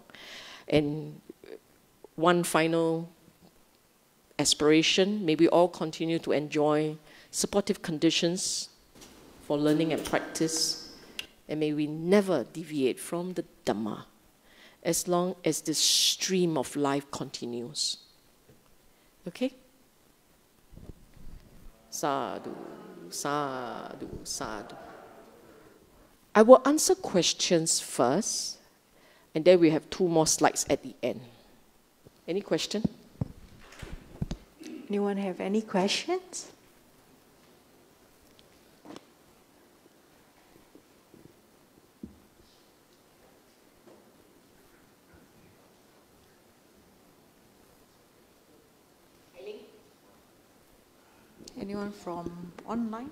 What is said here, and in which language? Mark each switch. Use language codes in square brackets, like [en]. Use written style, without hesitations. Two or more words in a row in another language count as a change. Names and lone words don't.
[en] And one final aspiration, may we all continue to enjoy supportive conditions for learning and practice, and may we never deviate from the Dharma as long as this stream of life continues. [pi] Okay? Sadhu, sadhu, sadhu. [en] I will answer questions first, and then we have 2 more slides at the end. Any question? Anyone have any questions? Anyone from online?